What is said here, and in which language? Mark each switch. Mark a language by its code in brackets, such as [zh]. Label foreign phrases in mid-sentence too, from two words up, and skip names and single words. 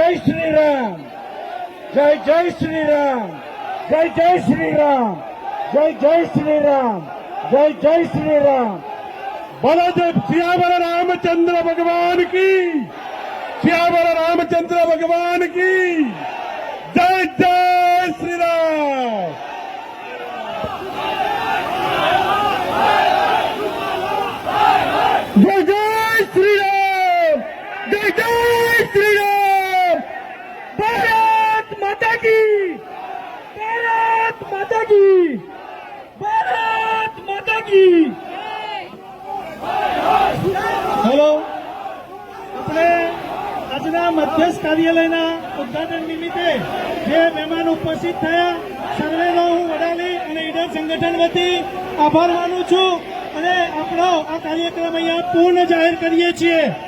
[gu] શ્રી રામ, જય જય શ્રી રામ, જય જય શ્રી રામ, જય જય શ્રી રામ, જય જય શ્રી રામ. [hi] बोलो जय सियावर रामचंद्र भगवान की, सियावर रामचंद्र भगवान की जय जय श्री राम. जय जय श्री राम, जय जय श्री राम. भारत माता की, भारत माता की, भारत माता की. [gu] જિલ્લા મધ્યસ્થ કાર્યાલયના ઉદ્ઘાટન નિમિત્તે જે મહેમાન ઉપસ્થિત થયા સર્વેનો હું વડાલી અને ઈડર સંગઠન વતી આભાર માનું છું અને આપણો આ કાર્યક્રમ અહીંયા પૂર્ણ જાહેર કરીએ છીએ.